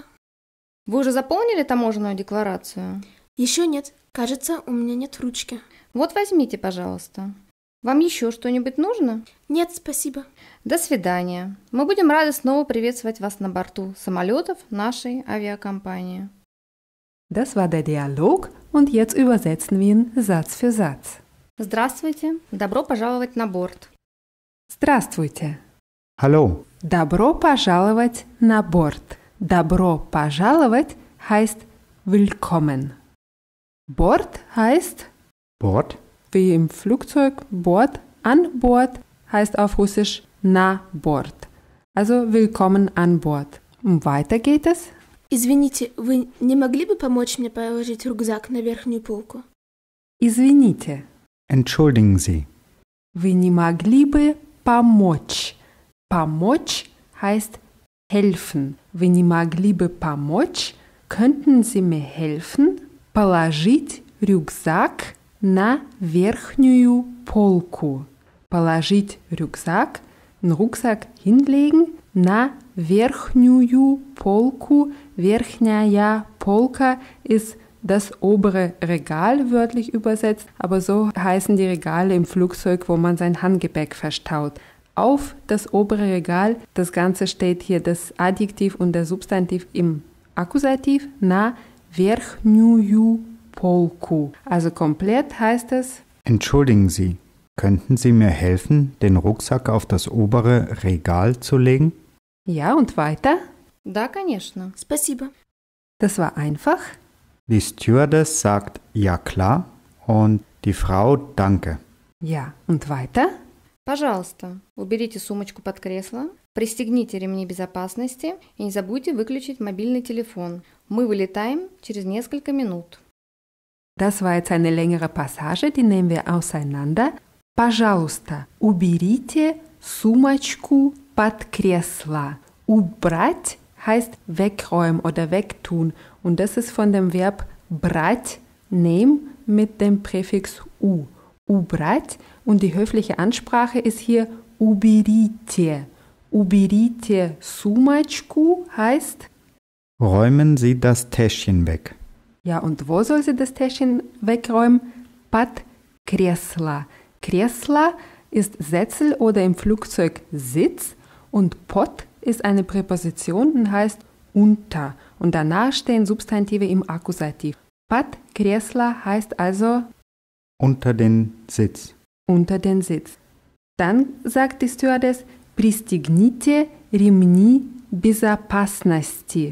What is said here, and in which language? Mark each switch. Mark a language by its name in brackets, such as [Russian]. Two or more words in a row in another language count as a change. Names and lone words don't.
[Russian] Вы уже заполнили таможенную декларацию? Еще нет. Кажется, у меня нет ручки. Вот возьмите, пожалуйста. Вам еще что-нибудь нужно? Нет, спасибо. До свидания. Мы будем рады снова приветствовать вас на борту самолетов нашей авиакомпании. [German] Das war der Dialog und jetzt übersetzen wir ihn Satz für Satz. [Russian] Здравствуйте. Добро пожаловать на борт. Здравствуйте. [German] Hallo. [Russian] Добро пожаловать на борт. Добро пожаловать [German] heißt willkommen. Bord heißt Bord. wie im Flugzeug Bord, an Bord heißt auf Russisch [Russian] на борт. [German] Also willkommen an Bord. Und weiter geht es. [Russian] Извините, вы не могли бы помочь мне положить рюкзак на верхнюю полку? Извините. [German] Entschuldigen Sie. [Russian] Вы не могли бы помочь. [German] Помочь heißt helfen. [Russian] Вы не могли бы помочь? [German] Könnten Sie mir helfen? [Russian] Положить рюкзак на верхнюю полку. [German] Положить Rucksack, einen Rucksack hinlegen, [Russian] на верхнюю полку. Верхняя полка [German] ist das obere Regal, wörtlich übersetzt, aber so heißen die Regale im Flugzeug, wo man sein Handgepäck verstaut. Auf das obere Regal, das Ganze steht hier das Adjektiv und der Substantiv im Akkusativ, [Russian] на верхнюю полку. [German] Also komplett heißt es: Entschuldigen Sie, könnten Sie mir helfen, den Rucksack auf das obere Regal zu legen? Ja, und weiter? [Russian] Да, конечно. Спасибо. [German] Das war einfach. Die Stewardess sagt ja klar und die Frau danke. Ja, und weiter? [Russian] Пожалуйста, уберите сумочку под кресло, пристегните ремни безопасности и не забудьте выключить мобильный телефон. Мы вылетаем через несколько минут. [German] Das war jetzt eine längere Passage, die nehmen wir auseinander. Пожалуйста, уберите сумочку под кресло. Убрать heißt wegräumen oder wegtun. Und das ist von dem Verb брать, nehmen, mit dem Präfix u. Убрать. Und die höfliche Ansprache ist hier уберите. [Russian] Уберите сумочку [German] heißt: Räumen Sie das Täschchen weg. Ja, und wo soll sie das Täschchen wegräumen? [Russian] Под кресло. Кресло [German] ist Sessel oder im Flugzeug Sitz und под ist eine Präposition und heißt unter. Und danach stehen Substantive im Akkusativ. [Russian] Под кресло [German] heißt also Unter den Sitz. unter den Sitz. Dann sagt die Stewardess, [Russian] пристегните ремни безопасности.